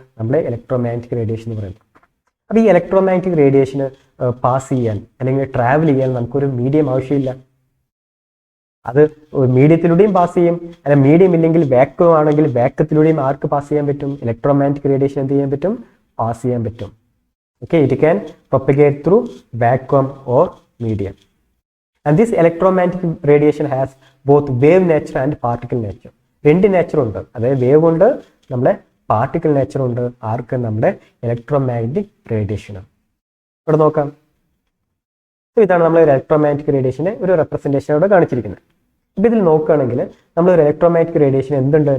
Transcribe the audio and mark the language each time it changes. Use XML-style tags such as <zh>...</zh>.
<ml>നമ്മുടെ electromagnetic radiation എന്ന് പറയുന്നത്. അപ്പോൾ ഈ ഇലക്ട്രോമാഗ്നറ്റിക് റേഡിയേഷന് പാസ് ചെയ്യാൻ അല്ലെങ്കിൽ ട്രാവൽ ചെയ്യാൻ നമുക്കൊരു മീഡിയം ആവശ്യമില്ല. അത് മീഡിയത്തിലൂടെയും പാസ് ചെയ്യും, അല്ല മീഡിയം ഇല്ലെങ്കിൽ വാക്വം ആണെങ്കിൽ വാക്വത്തിലൂടെയും ആർക്ക് പാസ് ചെയ്യാൻ പറ്റും? ഇലക്ട്രോമാഗ്നറ്റിക് റേഡിയേഷൻ എന്ത് ചെയ്യാൻ പറ്റും? പാസ് ചെയ്യാൻ പറ്റും.</ml> <en>Okay, it can propagate through vacuum or medium. And this electromagnetic radiation has both wave nature and particle nature.</en> <ml>രണ്ട് നേച്ചർ ഉണ്ട്, അതായത് വേവ് ഉണ്ട്, നമ്മുടെ പാർട്ടിക്കിൾ നേച്ചർ ഉണ്ട്. ആർക്ക്? നമ്മുടെ ഇലക്ട്രോമാഗ്നറ്റിക് റേഡിയേഷൻ. ഇവിടെ നോക്കാം. ഇതാണ് നമ്മൾ ഇലക്ട്രോമാഗ്നറ്റിക് റേഡിയേഷന്റെ ഒരു റെപ്രസെന്റേഷൻ ഇവിടെ കാണിച്ചിരിക്കുന്നത്. ഇപ്പം ഇതിൽ നോക്കുകയാണെങ്കിൽ നമ്മളൊരു ഇലക്ട്രോമാഗ്നറ്റിക് റേഡിയേഷൻ എന്തുണ്ട്?</ml>